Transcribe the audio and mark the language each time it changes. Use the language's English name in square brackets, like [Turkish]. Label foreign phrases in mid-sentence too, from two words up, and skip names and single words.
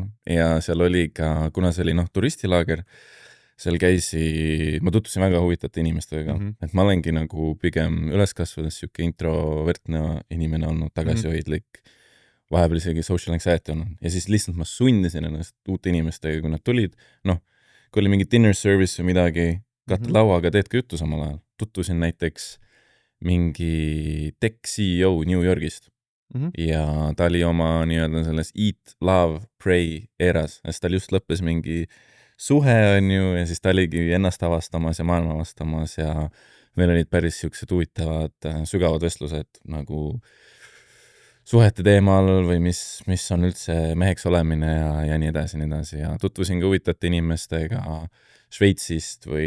[Estonian] Ja seal oli ka, kuna see oli turistilaager, seal ma tutvusin väga huvitavate inimestega, et ma olengi nagu pigem üles kasvades siuke introvertne inimene olnud, tagasihoidlik, vahepeal isegi [English] social anxiety [Estonian] olnud. Ja siis lihtsalt ma sundisin ennast uute inimestega, kui nad tulid, noh, kui oli mingi [English] dinner service [Estonian] või midagi, katta lauaga, teed ka juttu samal ajal. Tutvusin näiteks mingi [English] tech CEO [Estonian] New Yorgist. ja ta oli oma nii-öelda selles eat, love, pray eras, sest tal just lõppes mingi suhe on ju ja siis ta oligi ennast avastamas ja maailma avastamas ja meil olid päris siuksed huvitavad sügavad vestlused nagu suhete teemal või mis on üldse meheks olemine ja nii edasi ja tutvusin ka huvitavate inimestega Šveitsist